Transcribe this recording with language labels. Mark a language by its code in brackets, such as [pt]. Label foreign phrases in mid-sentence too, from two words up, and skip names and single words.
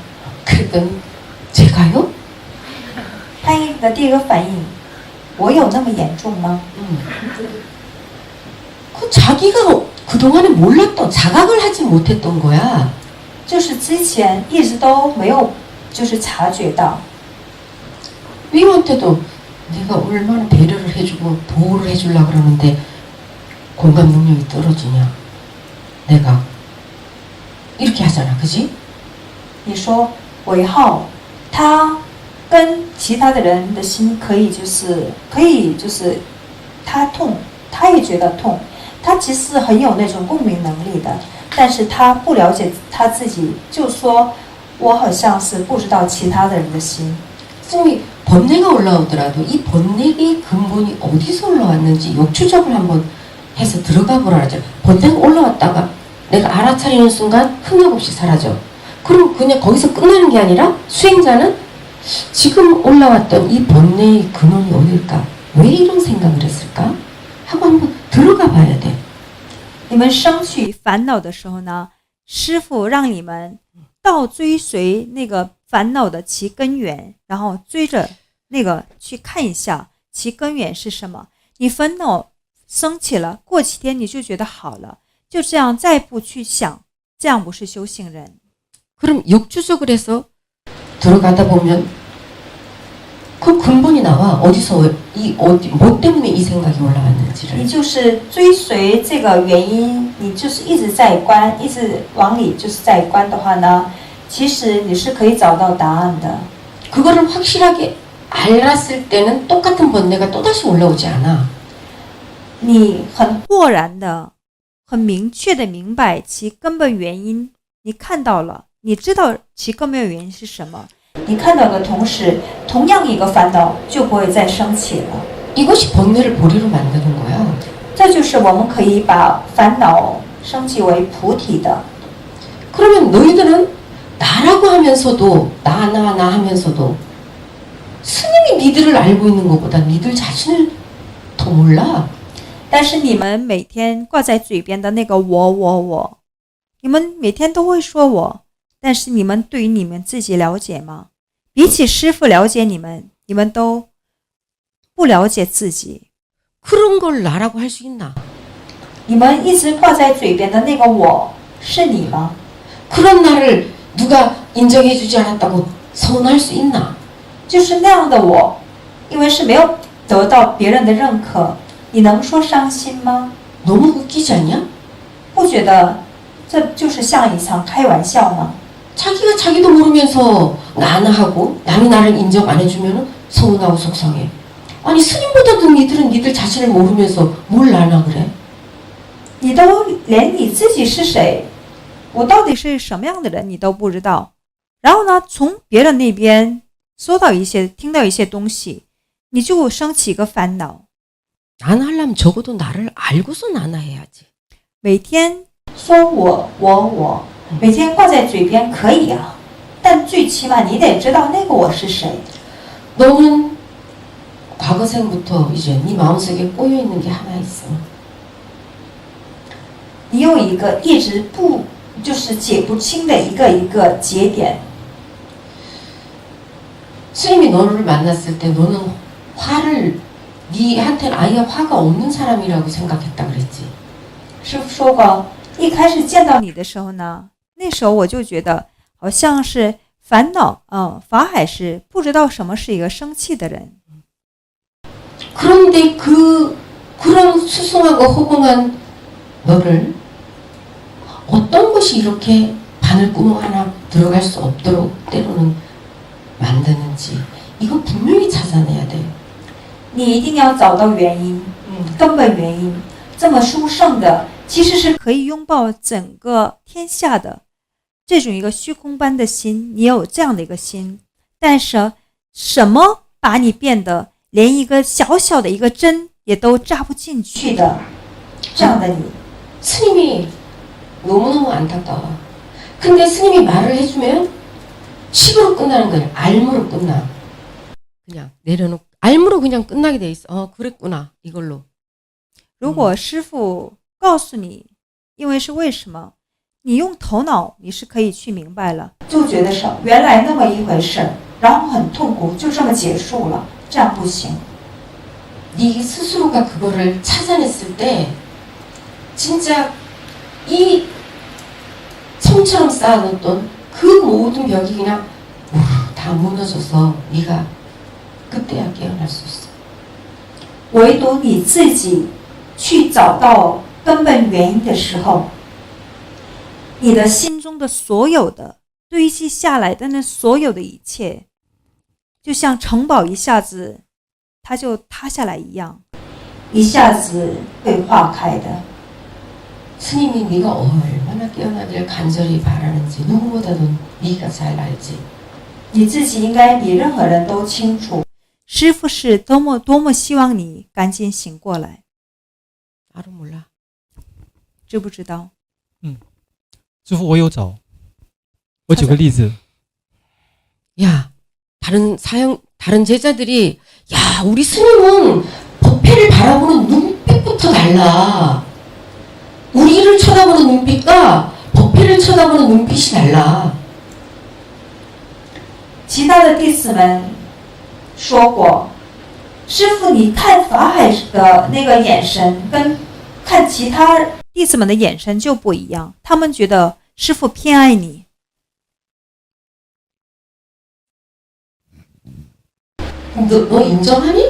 [ko] 그랬더니 제가요? [zh] 潘一的第一个反应，我有那么严重吗？ [ko] 그 자기가 그동안에 몰랐던 자각을 하지 못했던 거야. [zh] 就是之前一直都没有，就是察觉到。 [ko] 위임한테도 내가 얼마나 배려를 해주고 보호를 해주려고 그러는데 공감 능력이 떨어지냐. 내가 이렇게 하잖아. 그지? [zh] 你说韦浩，他跟其他的人的心可以就是他痛，他也觉得痛，他其实很有那种共鸣能力的，但是他不了解他自己，就说我好像是不知道其他的人的心。 [ko] 스님이 번뇌가 올라오더라도 이 번뇌의 근본이 어디서 올라왔는지 역추적을 한번 해서 들어가 보라 하죠. 번뇌가 올라왔다가 내가 알아차리는 순간 흥역 없이 사라져. 그럼 그냥 거기서 끝나는 게 아니라 수행자는 지금 올라왔던 이 번뇌의 근원이 어딜까? 왜 이런 생각을 했을까? 하고 한번 들어가 봐야 돼. [zh] 你们生起烦恼的时候呢，师父让你们倒追随那个烦恼的其根源，然后追着那个去看一下其根源是什么。你烦恼升起了，过几天你就觉得好了，就这样再不去想，这样不是修行人。 [ko] 그럼 역추적을 해서 들어가다 보면 그 근본이 나와. 어디서 뭐 때문에 이 생각이 올라왔는지를. [zh] 你就是追随这个原因，你就是一直在观，一直往里就是在观的话呢，其实你是可以找到答案的。 [ko] 그거를 확실하게 알았을 때는 똑같은 번뇌가 또다시 올라오지 않아. [zh] 你很豁然的、很明确的明白其根本原因，你看到了，你知道其根本原因是什么。你看到的同时，同样一个烦恼就不会再升起了。 [ko] 이것이 번뇌를 보리로 만드는 거야. [zh] 这就是我们可以把烦恼升级为菩提的。 [ko] 그러면 너희들은 나라고 하면서도 나 하면서도 스님이 니들을 알고 있는 것보다 니들 자신을 더 몰라. [zh] 但是你们每天挂在嘴边的那个我，你们每天都会说我，但是你们对于你们自己了解吗？比起师父了解你们，你们都不了解自己。 [ko] 그런 걸 나라고 할 수 있나? [zh] 你们一直挂在嘴边的那个我是你吗？ [ko] 그런 나를 누가 인정해주지 않았다고 서운할 수 있나? [zh] 就是那样的我，因为是没有得到别人的认可，你能说伤心吗？ [ko] 너무 웃기지 않냐? [zh] 不觉得这就是像一场开玩笑吗？ [ko] 자기가 자기도 모르면서 나나 하고 남이 나를 인정 안 해주면 서운하고 속상해. 아니 스님보다도 니들은 니들 자신을 모르면서 뭘 나나 그래? [zh] 你都连你自己是谁， 我到底是什么样的人你都不知道。然后呢，从别人那边听到一些东西，你就升起一个烦恼。 [ko] 난 하려면 적어도 나를 알고서 나나 해야지. [zh] 每天说我，每天挂在嘴边可以啊，但最起码你得知道那个我是谁。 [ko] 너는 과거생부터 이제 네 마음속에 꼬여있는 게 하나 있어. [zh] 你有一个一直就是解不清的一个节点。 [ko] 스님이 너를 만났을 때 너는 니한테는 아예 화가 없는 사람이라고 생각했다 그랬지. [zh] 师父说过，一开始见到你的时候呢，那时候我就觉得好像是烦恼法海是不知道什么是一个生气的人。 [ko] 그런데 그런 수승하고 허공한 너를 어떤 것이 이렇게 바늘구멍 하나 들어갈 수 없도록 때로는 만드는지 이거 분명히 찾아내야 돼. [zh] 你一定要找到原因，根本原因。这么殊胜的，其实是可以拥抱整个天下的这种一个虚空般的心。你有这样的一个心，但是什么把你变得连一个小小的一个针也都扎不进去的这样的你？ [ko] 스님이 너무너무 안타까워. 근데 스님이 말을 해주면 식으로 끝나는 거야. 알무로 끝나. 그냥 내려놓고 알무로 그냥 끝나게 돼 있어. 그랬구나 이걸로. [zh] 如果师父告诉你，因为是为什么，你用头脑你是可以去明白了，就觉得是原来那么一回事，然后很痛苦，就这么结束了，这样不行。 [ko] 네 스스로가 그거를 찾아냈을 때 진짜 이 성처럼 쌓아놓던 그 모든 벽이 그냥 다 무너져서 네가 그때야 깨어날 수 있어. [zh] 唯独你自己去找到根本原因的时候，你的心中的所有的堆积下来的那所有的一切，就像城堡一下子它就塌下来一样，一下子会化开的。 [ko] 스님이 네가 얼마나 깨어나기를 간절히 바라는지 누구보다도 네가 잘 알지. [zh] 你自己应该比任何人都清楚，师父是多么希望你赶紧醒过来。 [ko] 알아 몰라. [zh] 知不知道？师父，我有找。我举个例子， [ko] 야, 다른 제자들이 야, 우리 스님은 법회를 바라보는 눈빛부터 달라. 우리를 쳐다보는 눈빛과 법회를 쳐다보는 눈빛이 달라. [zh] 其他的弟子们说过，师父，你看法海的那个眼神跟看其他弟子们的眼神就不一样，他们觉得师父偏爱你。 [ko] 너 인정하니?